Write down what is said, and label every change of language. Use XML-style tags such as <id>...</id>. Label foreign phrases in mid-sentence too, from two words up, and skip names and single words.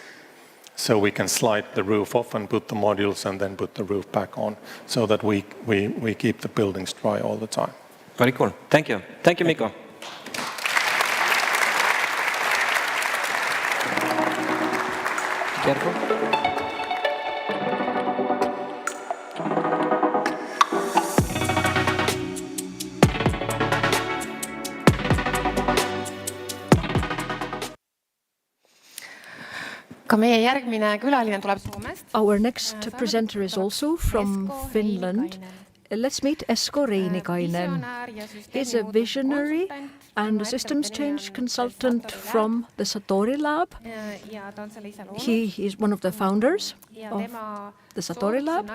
<en>So we can slide the roof off and put the modules and then put the roof back on so that we keep the buildings dry all the time. Very cool. Thank you. Thank you, Mikko. Careful.</en> <et>Ka meie järgmine külaline tuleb Soomest.</et> <en>Our next presenter is also from Finland. Let's meet Esko Reinikainen. He's a visionary and a systems change consultant from the Satori Lab. He is one of the founders of the Satori Lab.</en>